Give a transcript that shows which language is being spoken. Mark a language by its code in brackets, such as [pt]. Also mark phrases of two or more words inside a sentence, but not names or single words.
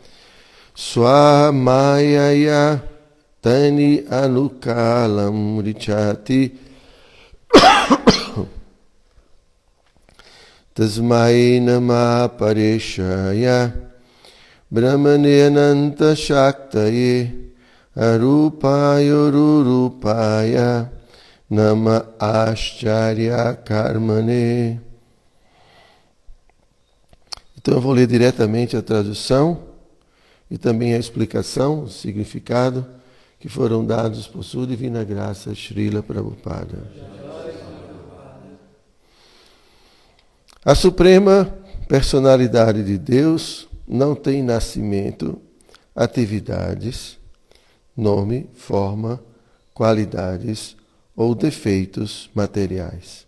[sa] स्वमायया तानि अनुकालम् ऋच्छति तस्मै नम परेशाय ब्रह्मणे अनन्त शक्तये अरूपाय रुरूपाय नम आश्चर्य कर्मणे. [pt] Então eu vou ler diretamente a tradução e também a explicação, o significado que foram dados por sua divina graça Srila Prabhupada. A suprema personalidade de Deus não tem nascimento, atividades, nome, forma, qualidades ou defeitos materiais.